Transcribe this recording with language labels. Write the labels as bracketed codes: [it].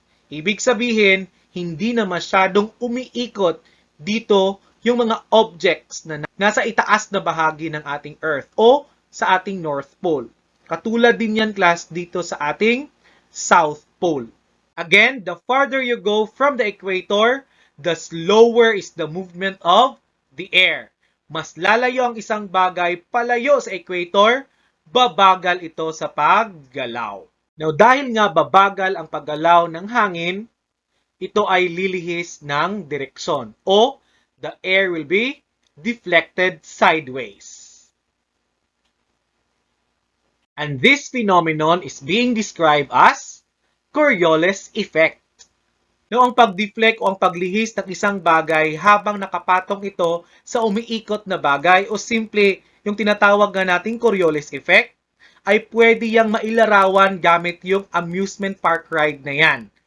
[tl] Ibig sabihin, hindi na masyadong umiikot dito yung mga objects na nasa itaas na bahagi ng ating Earth o sa ating North Pole. Katulad din yan, class, dito sa ating South Pole. [en] Again, the farther you go from the equator, the slower is the movement of the air. [tl] Mas lalayo ang isang bagay palayo sa equator, babagal ito sa paggalaw. Now, dahil nga babagal ang paggalaw ng hangin, ito ay lilihis ng direksyon o [en] the air will be deflected sideways. And this phenomenon is being described as Coriolis Effect. [tl] No, ang pag-deflect o ang paglihis ng isang bagay habang nakapatong ito sa umiikot na bagay o simple yung tinatawag nga nating Coriolis Effect, ay pwede yang mailarawan gamit yung amusement park ride na yan.